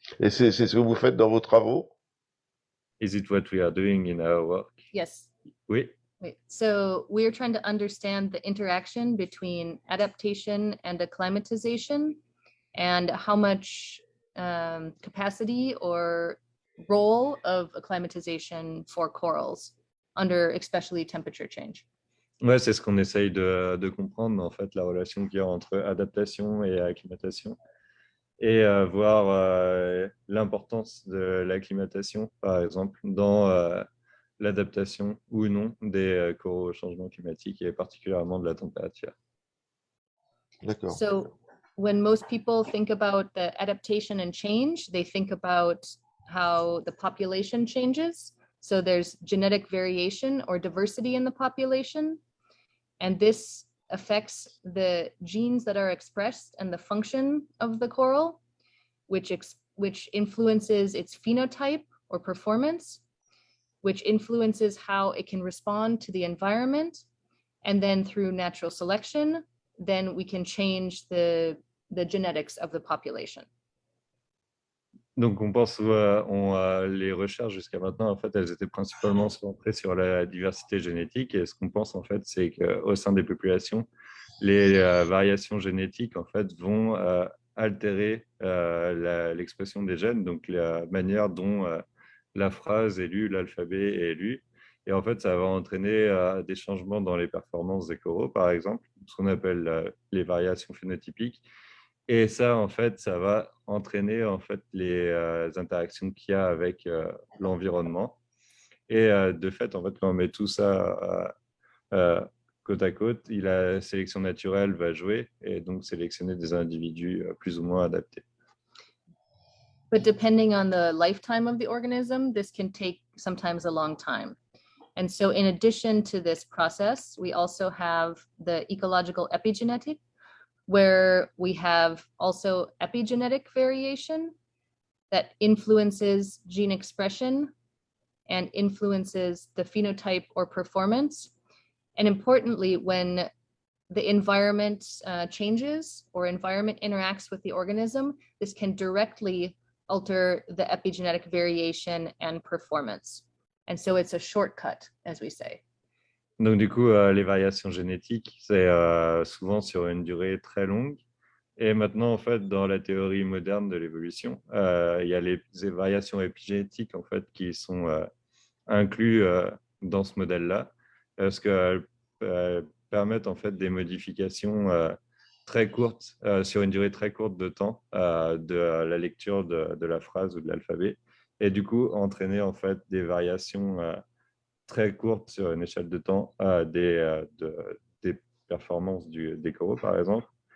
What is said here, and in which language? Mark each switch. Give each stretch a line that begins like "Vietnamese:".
French: Et c'est ce que vous faites dans vos travaux?
English: Is it what we are doing in our work? Yes.
French: Oui.
English: Wait, so we're trying to understand the interaction between adaptation and acclimatization and how much capacity or role of acclimatization for corals under especially temperature change.
French: Ouais, c'est ce qu'on essaye de comprendre, en fait, la relation qu'il y a entre adaptation et acclimatation et voir l'importance de l'acclimatation, par exemple, dans l'adaptation ou non des coraux au changement climatique et particulièrement de la température. D'accord.
English: So when most people think about the adaptation and change, they think about how the population changes. So there's genetic variation or diversity in the population, and this affects the genes that are expressed and the function of the coral, which influences its phenotype or performance, which influences how it can respond to the environment. And then through natural selection, then we can change the genetics of the population.
French: Donc, on pense les recherches jusqu'à maintenant, en fait, elles étaient principalement centrées sur la diversité génétique. Et ce qu'on pense, en fait, c'est qu'au sein des populations, les variations génétiques, en fait, vont altérer l'expression des gènes, donc la manière dont la phrase est lue, l'alphabet est lu. Et en fait, ça va entraîner des changements dans les performances des coraux, par exemple, ce qu'on appelle les variations phénotypiques. Et ça, en fait, ça va entraîner en fait, les interactions qu'il y a avec l'environnement. Et de fait, en fait, quand on met tout ça côte à côte, la sélection naturelle va jouer et donc sélectionner des individus plus ou moins adaptés.
English: But depending on the lifetime of the organism, this can take sometimes a long time. And so in addition to this process, we also have the ecological epigenetic, where we have also epigenetic variation that influences gene expression and influences the phenotype or performance. And importantly, when the environment changes or environment interacts with the organism, this can directly alter the epigenetic variation and performance. And so it's a shortcut, as we say.
French: Donc du coup, les variations génétiques, c'est souvent sur une durée très longue. Et maintenant, en fait, dans la théorie moderne de l'évolution, il y a les variations épigénétiques en fait qui sont inclus dans ce modèle-là, parce qu'elles permettent en fait des modifications très courtes, sur une durée très courte de temps, de la lecture de la phrase ou de l'alphabet, et du coup entraîner en fait des variations très courtes sur une échelle de temps des performances des coraux, par exemple.